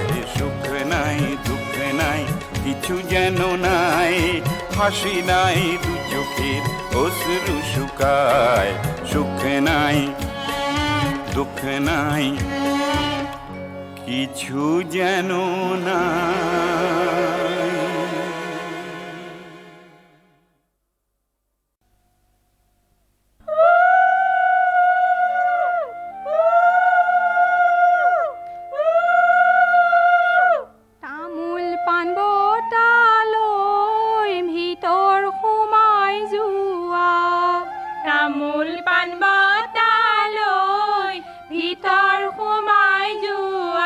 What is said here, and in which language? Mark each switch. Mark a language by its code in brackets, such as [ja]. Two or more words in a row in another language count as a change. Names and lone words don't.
[bn] সুখ নাই দুঃখ নাই কিছু যেন নাই, হাসি নাই দু চোখের অশ্রু শুকায়। সুখ নাই দুঃখ নাই কিছু যেন নাই। [as] তামোল পাণ বটালৈ ভিতৰ সোমাই যোৱা, তামোল পাণ বটালৈ ভিতৰ সোমাই যোৱা।